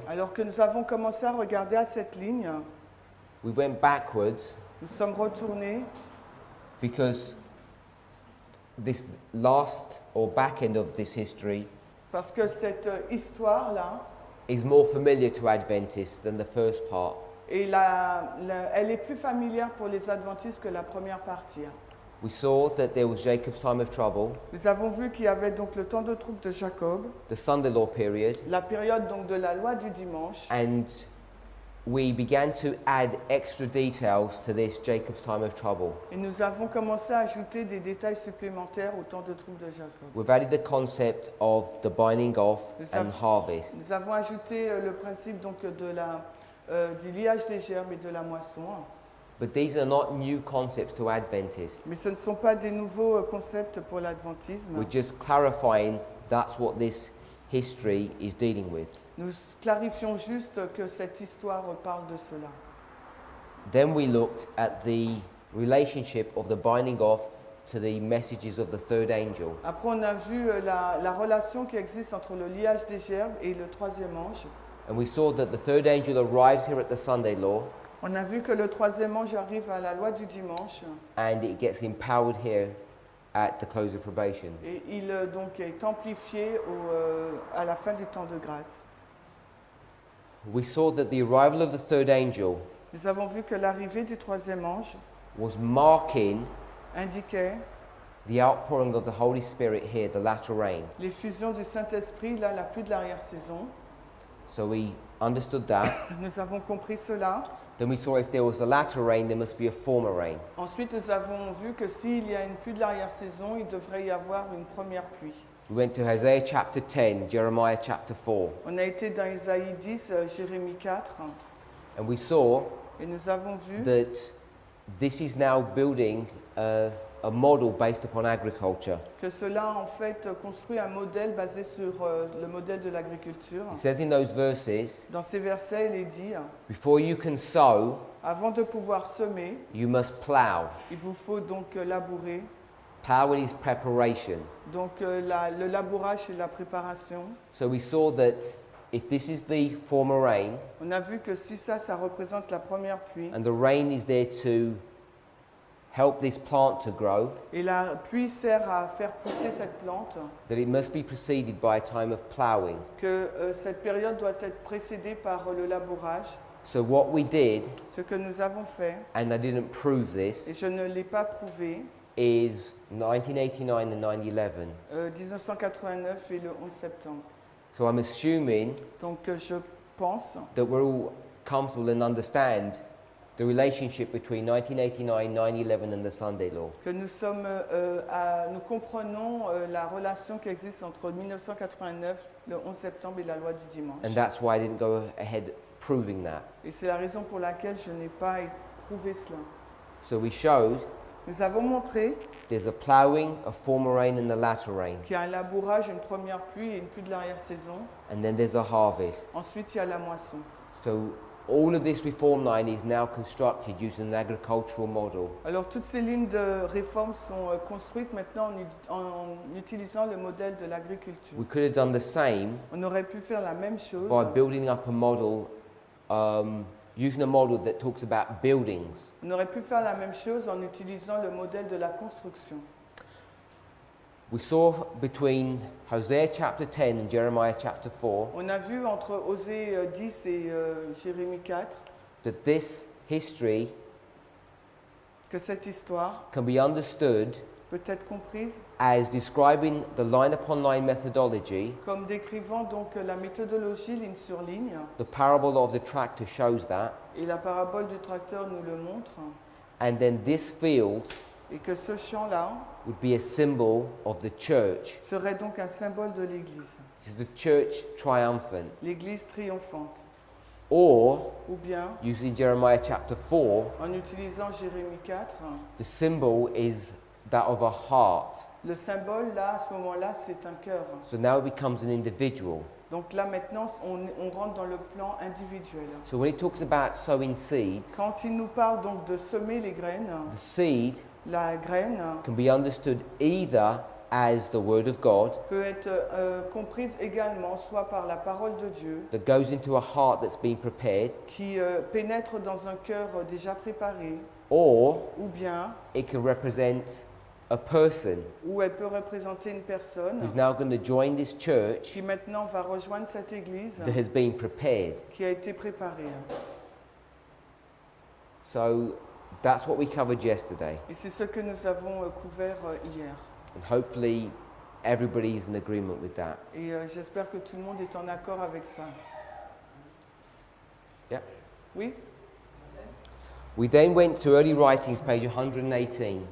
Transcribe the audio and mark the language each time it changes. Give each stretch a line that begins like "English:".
French: Alors que nous avons commencé à regarder à cette ligne,
English: we went backwards
French: nous sommes retournés
English: because this last or back end of this history
French: parce que cette histoire-là,
English: is more familiar to Adventists than the first part.
French: elle est plus familière pour les adventistes que la première partie.
English: We saw that there was Jacob's time of trouble,
French: Nous avons vu qu'il y avait donc le temps de trouble de Jacob,
English: the Sunday law period,
French: la période donc de la loi du dimanche,
English: and we began to add extra details to this Jacob's time of trouble.
French: et nous avons commencé à ajouter des détails supplémentaires au temps de trouble de Jacob.
English: We've added the concept of the binding off and harvest.
French: Nous avons ajouté le principe donc du liage des gerbes et de la moisson.
English: But these are not new concepts to Adventists.
French: Mais ce ne sont pas des nouveaux concepts pour l'adventisme.
English: We're just clarifying that's what this history is dealing with.
French: Nous clarifions juste que cette histoire parle de cela.
English: Then we looked at the relationship of the binding off to the messages of the third angel.
French: Après, on a vu la relation qui existe entre le liage des gerbes et le troisième ange.
English: And we saw that the third angel arrives here at the Sunday law
French: On a vu que le troisième ange arrive à la loi du dimanche
English: and it gets empowered here at the close of probation.
French: et il donc est amplifié à la fin du temps de grâce.
English: We saw that the arrival of the third angel
French: Nous avons vu que l'arrivée du troisième ange
English: was marking
French: indiquait
English: the outpouring of the Holy Spirit here, the latter rain.
French: l'effusion du Saint-Esprit, là, la pluie de l'arrière-saison.
English: So we understood that.
French: Nous avons compris cela.
English: Then we saw if there was a latter rain, there must be a former rain.
French: Ensuite, nous avons vu que s'il y a une pluie de l'arrière-saison, il devrait y avoir une première pluie.
English: We went to Isaiah chapter 10, Jeremiah chapter 4,
French: On a été dans Isaïe 10, Jérémie 4,
English: and we saw
French: et nous avons vu
English: that this is now building a model based upon agriculture.
French: que cela en fait construit un modèle basé sur le modèle de l'agriculture.
English: It says in those verses,
French: Dans ces versets, il est dit,
English: before you can sow,
French: avant de pouvoir semer,
English: you must plow.
French: il vous faut donc labourer.
English: Plowing is preparation.
French: Donc le labourage et la préparation.
English: So we saw that if this is the former rain,
French: On a vu que si ça représente la première pluie,
English: and the rain is there to help this plant to grow,
French: et la pluie sert à faire pousser cette plante,
English: that it must be preceded by a time of plowing.
French: que cette période doit être précédée par le labourage.
English: So what we did,
French: Ce que nous avons fait,
English: and I didn't prove
French: et
English: this,
French: je ne l'ai pas prouvé,
English: is 1989 and 9/11.
French: 1989 et le 11 septembre.
English: So I'm assuming
French: Donc je pense
English: that we're all comfortable and understand the relationship between 1989, 9/11 and the Sunday law.
French: que nous comprenons la relation qui existe entre 1989, le 11 septembre et la loi du dimanche.
English: And that's why I didn't go ahead proving that.
French: Et c'est la raison pour laquelle je n'ai pas prouvé cela.
English: So we showed
French: Nous avons montré
English: there's a ploughing, a former rain and the latter rain.
French: qu'il y a un labourage, une première pluie et une pluie de l'arrière-saison.
English: And then there's a harvest.
French: Ensuite, il y a la moisson.
English: So all of this reform line is now constructed using an agricultural model.
French: Alors, toutes ces lignes de réforme sont construites maintenant en utilisant le modèle de l'agriculture.
English: We could have done the same
French: On aurait pu faire la même chose
English: by building up a model, using a model that talks about buildings.
French: On aurait pu faire la même chose en utilisant le modèle de la construction.
English: We saw between Hosea chapter 10 and Jeremiah chapter 4
French: On a vu entre Osée 10 et Jérémie 4
English: that this history
French: que cette histoire
English: can be understood
French: peut être comprise
English: as describing the line upon line methodology.
French: comme décrivant donc la méthodologie ligne sur ligne,
English: The parable of the tractor shows that.
French: et la parabole du tracteur nous le montre,
English: And then this field
French: et que ce champ-là
English: would be a symbol of the church.
French: serait donc un symbole de l'Église,
English: This is the church triumphant.
French: l'Église triomphante.
English: Or,
French: Ou bien,
English: using Jeremiah chapter 4,
French: en utilisant Jérémie 4,
English: the symbol is that of a heart.
French: le symbole là, à ce moment-là, c'est un cœur.
English: So now it becomes an individual.
French: Donc là maintenant, on rentre dans le plan individuel.
English: So when it talks about sowing seeds,
French: Quand il nous parle donc de semer les graines,
English: the seed
French: la graine
English: can be understood either as the word of God
French: peut être comprise également soit par la parole de Dieu
English: that goes into a heart that's been prepared,
French: qui pénètre dans un cœur déjà préparé,
English: or
French: ou bien
English: it can represent a person
French: où elle peut représenter une personne
English: who's now going to join this church
French: qui maintenant va rejoindre cette église
English: that has been prepared.
French: qui a été préparée.
English: So that's what we covered yesterday.
French: Et c'est ce que nous avons couvert hier.
English: And hopefully everybody is in agreement with that.
French: Et j'espère que tout le monde est en accord avec ça.
English: Yeah.
French: Oui?
English: We then went to early writings, page 118.